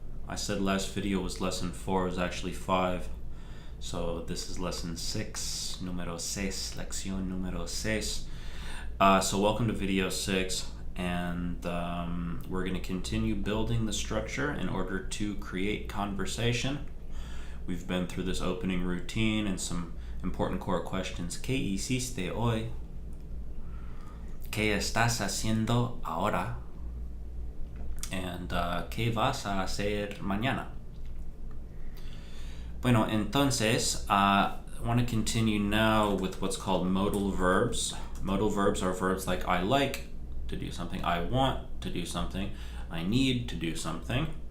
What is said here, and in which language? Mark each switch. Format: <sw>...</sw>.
<en>I said last video was lesson 4, it was actually 5. So this is lesson 6,</en> <es>número 6, lección número 6.</es> <en>So welcome to video 6, and we're going to continue building the structure in order to create conversation. We've been through this opening routine and some important core questions.</en> <es>¿Qué hiciste hoy? ¿Qué estás haciendo ahora? And ¿qué vas a hacer mañana? Bueno, entonces,</es> <en>I want to continue now with what's called modal verbs. Modal verbs are verbs like I like to do something, I want to do something, I need to do something.</en>